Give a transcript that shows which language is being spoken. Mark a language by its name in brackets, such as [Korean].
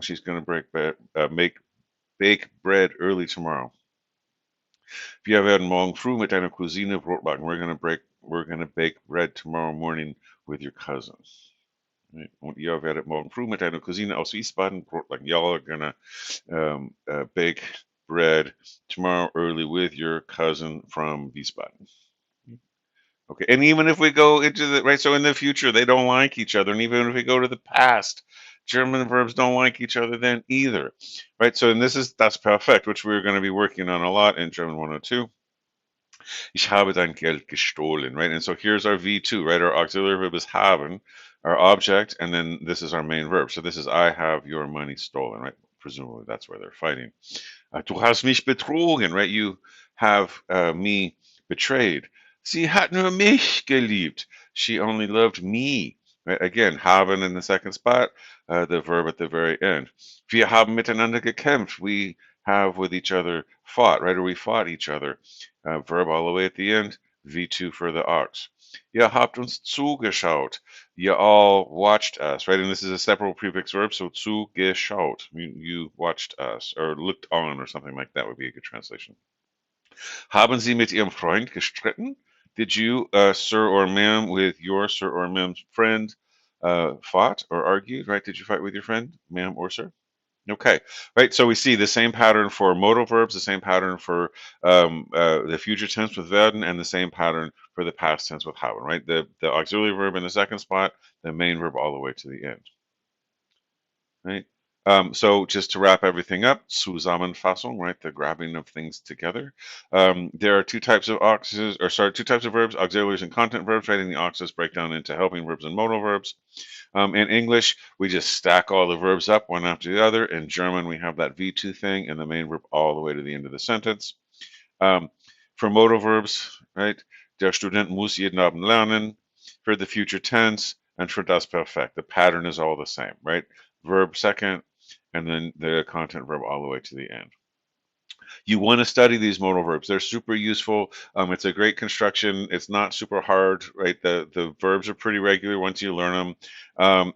[English] She's going to bake bread early tomorrow. [German] Wir werden morgen früh mit deiner Cousine Brot backen. [English] We're going to bake bread tomorrow morning with your cousin. Right? [German] Und ihr werdet morgen früh mit deiner Cousine aus Wiesbaden Brot backen. [English] Y'all are gonna bake bread tomorrow early with your cousin from Wiesbaden. Okay, and even if we go into the right, so in the future they don't like each other, and even if we go to the past, German verbs don't like each other then either, right? So, and that's perfect, which we're going to be working on a lot in German 102. [German] Ich habe dein Geld gestohlen, right? [English] And so here's our V2, right? Our auxiliary verb is haben, our object, and then this is our main verb. So this is I have your money stolen, right? Presumably that's where they're fighting. [German] Du hast mich betrogen, right? [English] You have me betrayed. Sie hat nur mich geliebt. She only loved me. Right? Again, haben in the second spot, the verb at the very end. [German] Wir haben miteinander gekämpft. [English] We have with each other fought, right? Or we fought each other. Verb all the way at the end, V2 for the ox. [German] Ihr habt uns zugeschaut. [English] You all watched us, right? And this is a separate prefix verb, so zugeschaut. You watched us, or looked on, or something like that would be a good translation. [German] Haben Sie mit Ihrem Freund gestritten? [English] Did you, sir or ma'am, with your sir or ma'am's friend, fought or argued, right? Did you fight with your friend, ma'am or sir? Okay, right. So we see the same pattern for modal verbs, the same pattern for the future tense with werden, and the same pattern for the past tense with haben, right? The auxiliary verb in the second spot, the main verb all the way to the end, right? So just to wrap everything up, Zusammenfassung, right? The grabbing of things together. There are two types of two types of verbs, auxiliaries and content verbs, right? And the auxes break down into helping verbs and modal verbs. In English, we just stack all the verbs up one after the other. In German, we have that V2 thing and the main verb all the way to the end of the sentence. For modal verbs, right? [German] Der Student muss jeden Abend lernen. [English] For the future tense and for das Perfekt, the pattern is all the same, right? Verb second, and then the content verb all the way to the end. You want to study these modal verbs. They're super useful. It's a great construction. It's not super hard, right? The verbs are pretty regular once you learn them.